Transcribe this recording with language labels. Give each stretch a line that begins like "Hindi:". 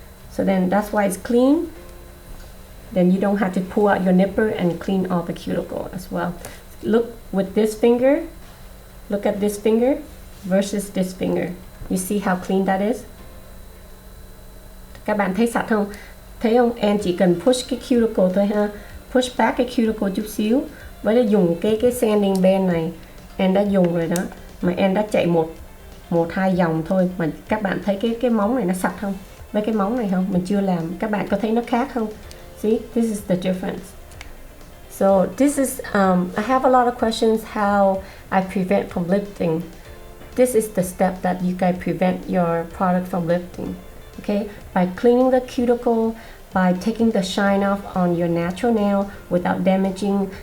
English: So then that's why it's clean. Then you don't have to pull out your nipper and clean all the cuticle as well. Look with this finger. Look at this finger versus this finger. You see how clean that is?
Vietnamese: Các bạn thấy sạch không? Thấy không? Em chỉ cần push cái cuticle thôi ha. Push back cái cuticle chút xíu. Với lại dùng cái sanding band này. Em đã dùng rồi đó. Mà em đã chạy một hai dòng thôi. Mà các bạn thấy cái móng này nó sạch không? Với cái móng này không? Mình chưa làm. Các bạn có thấy nó khác không?
English: See, this is the difference. So this is, I have a lot of questions how I prevent from lifting. This is the step that you guys prevent your product from lifting. Okay, by cleaning the cuticle, by taking the shine off on your natural nail without damaging.